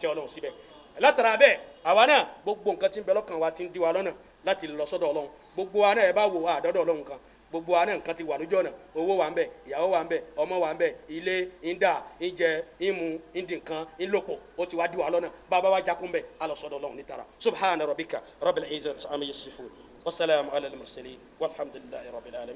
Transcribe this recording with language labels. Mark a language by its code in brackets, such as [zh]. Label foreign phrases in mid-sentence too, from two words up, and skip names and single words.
[yo] fi ìfẹ́ Ọlọ́run síbẹ̀ látara bẹ́ẹ̀ àwa náà gbogbo nǹkan tí ń bẹ lọ́kàn wa ti ń di wa lọ́nà láti lọ sọ́dọ̀ Ọlọ́run gbogbo wa náà ẹ bá wò wá àdọ́dọ̀ Ọlọ́run kan gbogbo wa náà nǹkan ti wà lójú ọ̀nà owó wa ń bẹ ìyàwó wa ń bẹ ọmọ wa ń bẹ ilé ń dà ń jẹ ń mu ń di nǹkan ń lòpọ̀ ó ti wá di wa lọ́nà bàbá wa jákun bẹ a lọ sọ́dọ̀ Ọlọ́run nítara [ar] سبحان ربك رب العزة عما يصفون وسلام على المرسلين والحمد لله رب العالمين.